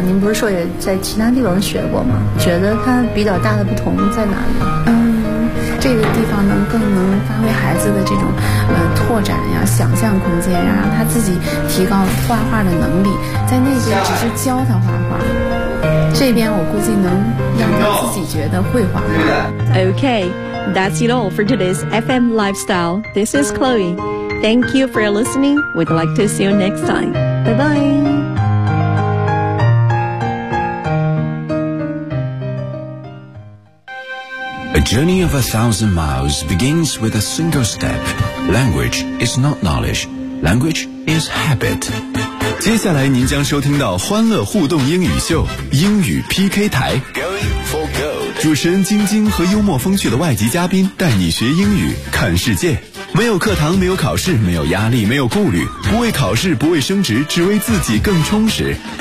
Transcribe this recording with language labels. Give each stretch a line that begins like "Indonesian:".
Chinese: 您不是说也在其他地方学过吗？觉得它比较大的不同在哪里？这个地方更能发挥孩子的这种拓展呀、想象空间，然后他自己提高画画的能力。在那边只是教他画画，这边我估计能让他自己觉得会画画。
English: Okay, that's it all for today's FM Lifestyle. This is Chloe. Thank you for listening. We'd like to see you next time. Bye bye. The journey of 1,000 miles begins with a single step. Language is not knowledge. Language is habit.
Chinese: 接下来您将收听到欢乐互动英语秀英语 PK 台。
English: Going for gold.
Chinese: 主持人晶晶和幽默风趣的外籍嘉宾带你学英语看世界。没有课堂，没有考试，没有压力，没有顾虑，不为考试，不为升职，只为自己更充实。